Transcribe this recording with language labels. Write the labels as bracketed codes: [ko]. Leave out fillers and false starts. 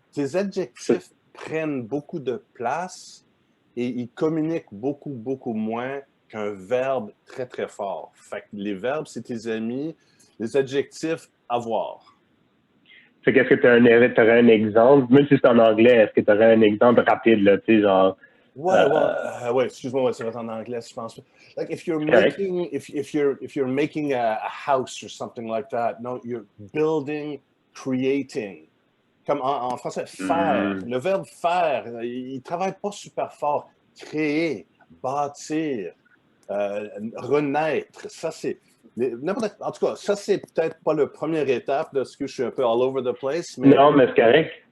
[fr] Ces adjectifs prennent beaucoup de place et ils communiquent beaucoup, beaucoup moins qu'un verbe très, très fort. Fait que les verbes, c'est tes amis. Les adjectifs, avoir. Fait qu'est-ce que tu aurais un exemple, même si c'est en anglais, est-ce que tu aurais un exemple rapide, là, tu sais, genre. Ouais, excuse-moi, ça va être en anglais, je pense. [en] Like if you're Correct. making, if you're making a house or something like that, no, you're building, creating. [fr] Comme en français, faire. Mm. Le verbe faire, il travaille pas super fort. Créer, bâtir, renaître. Ça, c'est. En tout cas, ça, c'est peut-être pas la première étape de ce que je suis un peu [en] all over the place, [fr] mais Non, mais c'est correct.